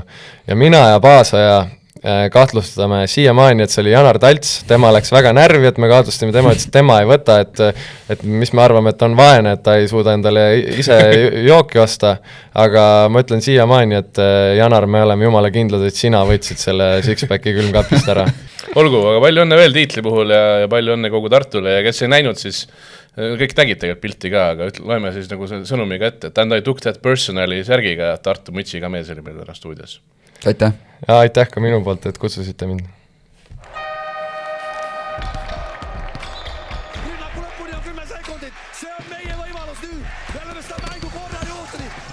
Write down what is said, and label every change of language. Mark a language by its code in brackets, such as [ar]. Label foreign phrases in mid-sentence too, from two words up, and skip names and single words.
[et] Ja mina ja Paasaja kahtlustame siiamaani, et see oli Janar Talts, tema läks väga närvi, et me kahtlustame tema, et tema ei võta, et mis me arvame, et on vaene, et ta ei suuda endale ise jooki osta, aga ma ütlen siiamaani, et Janar, me oleme jumala kindlad, et sina võtsid selle six-packi külmkapist ära. Olgu, aga palju õnne veel tiitli puhul ja palju õnne kogu Tartule ja kes ei näinud, siis kõik nägid tegelikult pilti ka, aga loeme siis nagu sõnumiga ette, et [en] I took that [et] personali särgiga Tartu mütsiga mees oli meil täna stuudios. Aitäh! Ja aitäh ka minu poolt, et kutsusite mind. Rünnaku lõpuni on 10 sekundit, see on meie võimalus nüüd, me oleme seda mängu korra juurde.